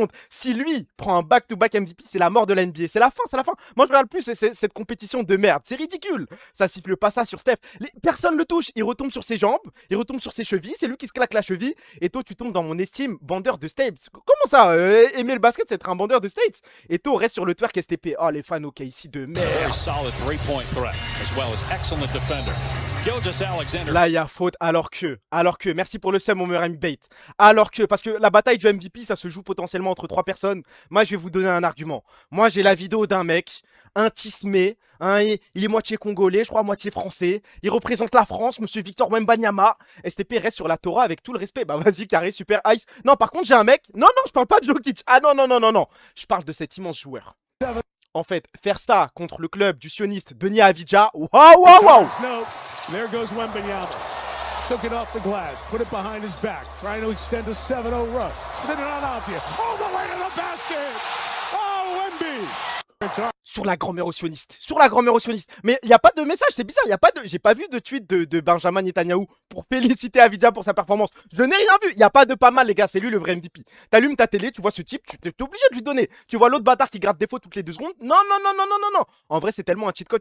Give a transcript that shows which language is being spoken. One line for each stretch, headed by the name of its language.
French: Si lui prend un back-to-back MVP, c'est la mort de la NBA. C'est la fin. Moi, je regarde plus cette compétition de merde. C'est ridicule. Ça siffle pas ça sur Steph. Personne le touche. Il retombe sur ses jambes. Il retombe sur ses chevilles. C'est lui qui se claque la cheville. Et toi, tu tombes dans mon estime, bandeur de States. Comment ça aimer le basket, c'est être un bandeur de States. Et toi, reste sur le twerk STP. Oh, les fans, ok, ici de merde.
English: Very solid three-point threat, as well as excellent defender. Gilgeous-Alexander.
French: Là, il y a faute alors que, merci pour le sum, mon meilleur ami Bait. Alors que, parce que la bataille du MVP, ça se joue potentiellement entre 3 personnes. Moi, je vais vous donner un argument. Moi, j'ai la vidéo d'un mec, un tismé, il est moitié congolais, je crois moitié français. Il représente la France, monsieur Victor Wembanyama. STP reste sur la Torah avec tout le respect. Bah, vas-y, carré, super, ice. Non, par contre, j'ai un mec. Non, je parle pas de Jokic. Ah non. Je parle de cet immense joueur. En fait, faire ça contre le club du sioniste Denis Avdija, waouh.
English: There goes Wembanyama. Took it off the glass, put it behind his back, trying to extend a 7-0 run. Spinning on Avdia, all the way to the basket. Oh, Wemby.
French: Sur la grand-mère au sioniste. Mais il n'y a pas de message, c'est bizarre. J'ai pas vu de tweet de Benjamin Netanyahou pour féliciter Avdija pour sa performance. Je n'ai rien vu. Il n'y a pas de pas mal, les gars. C'est lui le vrai MVP. T'allumes ta télé, tu vois ce type, tu es obligé de lui donner. Tu vois l'autre bâtard qui gratte des fautes toutes les 2 secondes. Non. En vrai, c'est tellement un cheat code.